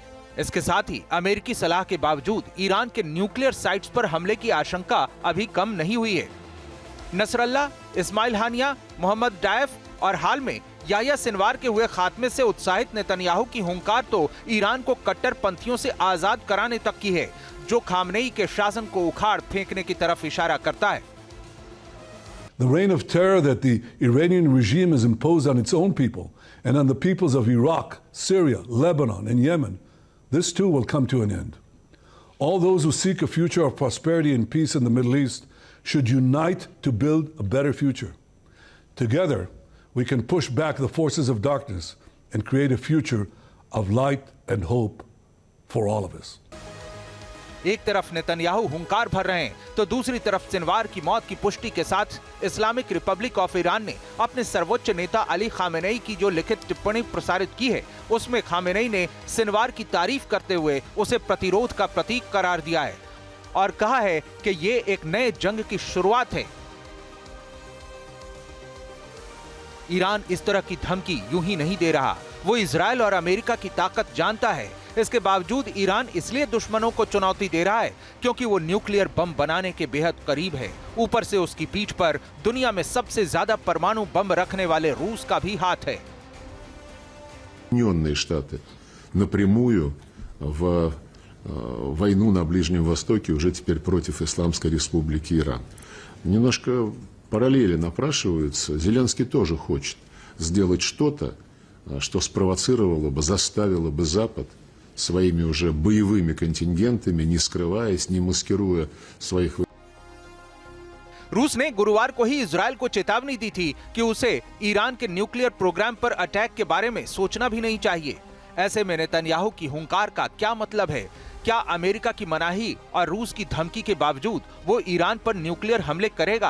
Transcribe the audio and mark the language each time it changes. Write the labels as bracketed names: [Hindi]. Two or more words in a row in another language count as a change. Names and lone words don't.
[Hindi] इसके साथ ही अमेरिकी सलाह के बावजूद ईरान के [English] nuclear sites [Hindi] पर हमले की आशंका अभी कम नहीं हुई है। नसरल्ला, इस्माइल हानिया, मोहम्मद डायफ और हाल में याह्या सिनवार के हुए खात्मे से उत्साहित नेतन्याहू की हुंकार तो ईरान को कट्टरपंथियों से आजाद कराने तक की है, जो खामनेई के शासन को उखाड़ फेंकने की तरफ इशारा करता है। [English] The reign of terror that the Iranian regime has imposed on its own people and on the peoples of Iraq, Syria, Lebanon and Yemen, this too will come to an end. All those who seek a future of prosperity and peace in the Middle East should unite to build a better future. Together, we can push back the forces of darkness and create a future of light and hope for all of us. [Hindi] एक तरफ नेतन्याहू हुंकार भर रहे हैं, तो दूसरी तरफ सिनवार की मौत की पुष्टि के साथ [English] Islamic Republic of Iran [Hindi] ने अपने सर्वोच्च नेता अली खामेनेई की जो लिखित टिप्पणी प्रसारित की है, उसमें खामेनेई ने सिनवार की तारीफ करते हुए उसे प्रतिरोध का प्रतीक करार दिया है और कहा है कि ये एक नए जंग की शुरुआत है। ईरान इस तरह की धमकी यूं ही नहीं दे रहा, वो इजराइल और अमेरिका की ताकत जानता है। इसके बावजूद ईरान इसलिए दुश्मनों को चुनौती दे रहा है क्योंकि वो न्यूक्लियर बम बनाने के बेहद करीब है। ऊपर से उसकी पीठ पर दुनिया में सबसे ज्यादा परमाणु बम रखने वाले रूस का भी हाथ है। [Russian] Соединенные Штаты напрямую в войну на Ближнем Востоке уже теперь против Исламской Республики Иран. Немножко параллели напрашиваются. Зеленский тоже хочет сделать что-то, что спровоцировало бы, заставило бы Запад своими уже боевыми контингентами, не скрываясь, не маскируя своих... [Hindi] रूस ने गुरुवार को ही इजराइल को चेतावनी दी थी कि उसे ईरान के [English] nuclear program [Hindi] पर अटैक के बारे में सोचना भी नहीं चाहिए। ऐसे में नेतन्याहू की हुंकार का क्या मतलब है? क्या अमेरिका की मनाही और रूस की धमकी के बावजूद वो ईरान पर न्यूक्लियर हमले करेगा?